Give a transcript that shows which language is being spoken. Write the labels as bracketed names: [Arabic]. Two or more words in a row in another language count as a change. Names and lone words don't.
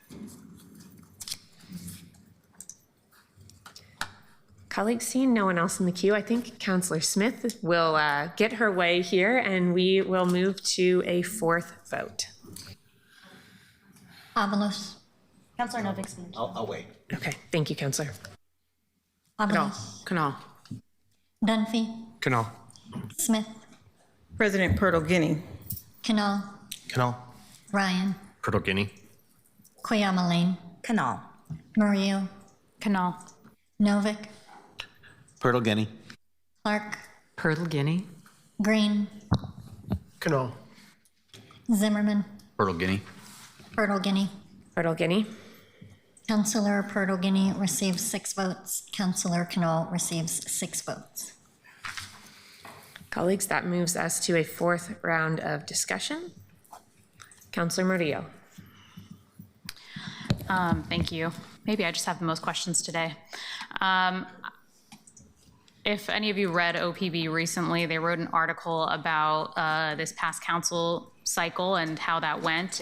[English] Colleagues, seeing no one else in the queue, I think Councillor Smith will get her way here and we will move to a fourth vote. Avalos. Councillor Novick speak. I'll wait. Okay, thank you, Councillor. Avalos. Canal. Dunphy. Canal. Smith. President Purtle Guinea. Canal. Canal. Ryan. Purtle Guinea. Koyama Lane. Canal. Murillo. Canal. Novick. Purtle Guinea. Clark. Purtle Guinea. Green. Canal. Zimmerman. Purtle Guinea. Purtle Guinea. Purtle Guinea. Councillor Purtle Guinea receives 6 votes. Councillor Canal receives 6 votes. Colleagues, that moves us to a fourth round of discussion. Councillor Murillo. Thank you. Maybe I just have the most questions today. If any of you read OPB recently, they wrote an article about this past council cycle and how that went.